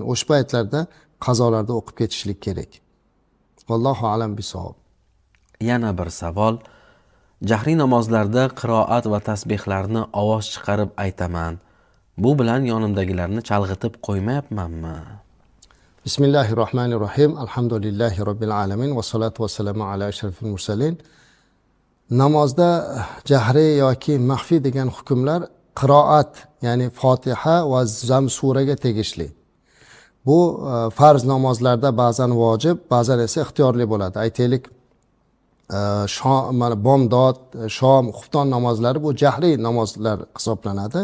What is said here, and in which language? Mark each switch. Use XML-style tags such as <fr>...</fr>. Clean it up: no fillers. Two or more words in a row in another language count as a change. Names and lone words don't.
<uz>O'sha paytlarda qazolarda o'qib ketishlik kerak.</uz> <ar>والله أعلم بالصواب.</ar> <uz>Yana bir savol. Jahriy namozlarda qiroat va tasbihlarni ovoz chiqarib aytaman. Bu bilan yonimdagilarni chalg'itib qo'ymayapmanmi?</uz> <ar>بسم الله الرحمن الرحيم. الحمد لله رب العالمين والصلاة والسلام على أشرف المرسلين.</ar> <uz>Namozda jahriy yoki maxfiy degan hukmlar qiroat, ya'ni Fotiha va Zam suraga tegishli. Bu farz namozlarda ba'zan vojib, ba'zan esa ixtiyorli bo'ladi. Aytaylik, bomdod, shom, xufton namozlari bu jahriy namozlar hisoblanadi.</uz>